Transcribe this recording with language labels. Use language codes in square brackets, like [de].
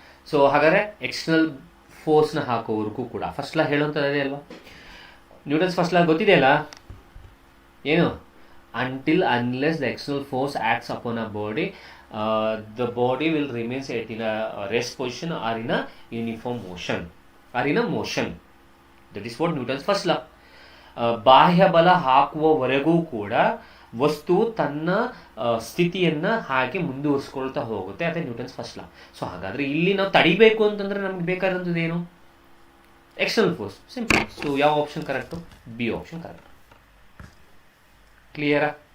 [kn] So ಹಾಗಾದರೆ external ಫೋರ್ಸ್ನ ಹಾಕೋವರೆಗೂ ಕೂಡ first law ಹೇಳುವಂಥದ್ದೇ ಅಲ್ವಾ, ನ್ಯೂಟನ್ಸ್ ಫಸ್ಟ್ ಲಾ ಗೊತ್ತಿದೆಯಲ್ಲ ಏನು? [en] until unless the external force acts upon a body, the body will remains in a rest position or in a uniform motion or in a motion. That is what Newton's first law. [kn] ಬಾಹ್ಯ ಬಲ ಹಾಕುವವರೆಗೂ ಕೂಡ ವಸ್ತು ತನ್ನ ಸ್ಥಿತಿಯನ್ನು ಹಾಗೆ ಮುಂದುವರಿಸ್ಕೊಳ್ತಾ ಹೋಗುತ್ತೆ. ಅದೇ Newton's first law. So ಹಾಗಾದರೆ ಇಲ್ಲಿ ನಾವು ತಡಿಬೇಕು ಅಂತಂದರೆ ನಮ್ಗೆ ಬೇಕಾದಂಥದ್ದು ಏನು? External force. ಸಿಂಪಲ್. ಸೊ ಯಾವ option correct? B option correct. ಕ್ಲಿಯರಾ?